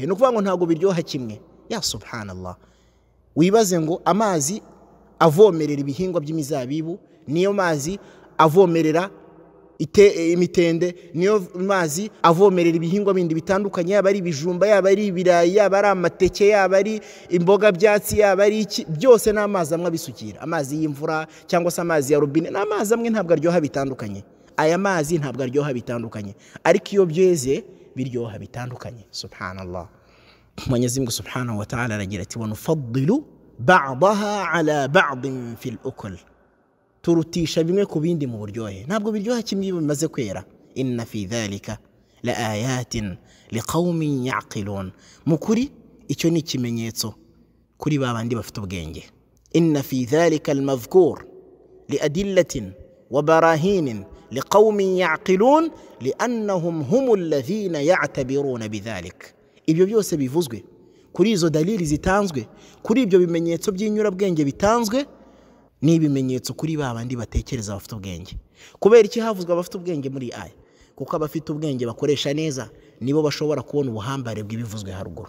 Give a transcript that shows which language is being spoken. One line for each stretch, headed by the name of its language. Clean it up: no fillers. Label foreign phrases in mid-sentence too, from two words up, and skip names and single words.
Kinyarwanda: No kuvuga ngo ntago biryoha kimwe.
Arabic: يا سبحان الله,
Kinyarwanda: wibaze ngo amazi avomerera ibihingwa by'imizabibu, niyo mazi avomerera imitende, niyo mazi avomerera ibihingwa bindi bitandukanye, yaba ari ibijumba, yaba ari ibirayi, yaba ari amateke, yaba ari imboga byatsi, yaba ari iki, byose n'amazi amwe abisukira. Amazi y'imvura cyangwa se amazi ya robine, n'amazi amwe ntabwo aryoha bitandukanye. Aya mazi ntabwo aryoha bitandukanye, ariko iyo byeze biryoha bitandukanye.
Arabic: Subhanallah.
Swahili: Mwenyezi Mungu
Arabic: سبحانه وتعالى
Kinyarwanda: aragira ati:
Arabic: ونفضل بعضها على بعض في الأكل,
Kinyarwanda: turutisha bimwe ku bindi mu buryohe. Ntabwo biryoha kimwe iyo bimaze kwera.
Arabic: إن في ذلك لآيات لقوم يعقلون,
Kinyarwanda: mukuri icyo ni ikimenyetso kuri babandi bafite ubwenge.
Arabic: إن في ذلك المذكور لأدلة وبراهين لقوم يعقلون لأنهم هم الذين يعتبرون بذلك.
Kinyarwanda: Ibyo byose bivuzwe kuri izo dalili zitanzwe, kuri ibyo bimenyetso by'inyurabwenge bitanzwe, ni ibimenyetso kuri babandi batekereza bafite ubwenge. Kubera iki havuzwe abafite ubwenge muri aya? Kuko abafite ubwenge bakoresha neza nibo bashobora kubona ubuhambare bw'ibivuzwe haruguru.